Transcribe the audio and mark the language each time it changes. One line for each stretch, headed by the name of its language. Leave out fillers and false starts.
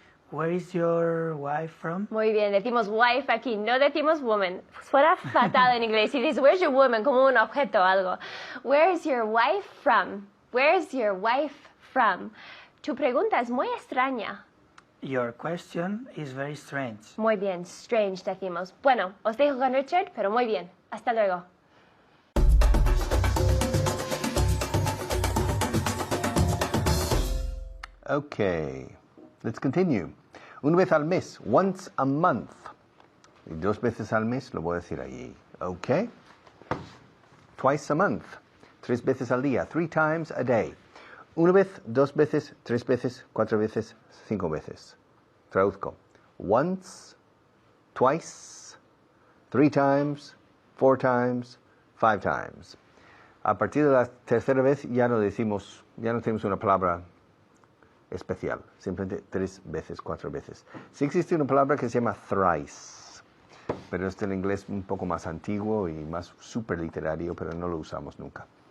English: Where is your wife from?
Spanish: Muy bien, decimos wife aquí, no decimos woman. Suena fatal en inglés. Si dices,
English: where's your woman,
Spanish: como un objeto o algo.
English: Where's your wife from? Where's your wife from?
Spanish: Tu pregunta es muy extraña.
English: Your question is very strange.
Spanish: Muy bien, strange decimos. Bueno, os dejo con Richard, pero muy bien. Hasta luego.
English: Okay, let's continue.
Spanish: Una vez al mes,
English: once a month.
Spanish: Y dos veces al mes lo voy a decir allí.
English: Okay. Twice a month.
Spanish: Tres veces al día.
English: 3 times a day.
Spanish: Una vez, dos veces, tres veces, cuatro veces, 5 veces. Traduzco.
English: Once, twice, 3 times, 4 times, 5 times.
Spanish: A partir de la tercera vez ya no decimos, ya no tenemos una palabra especial. Simplemente 3 veces, 4 veces. Sí existe una palabra que se llama thrice. pero es el inglés un poco más antiguo y más superliterario, pero no lo usamos nunca.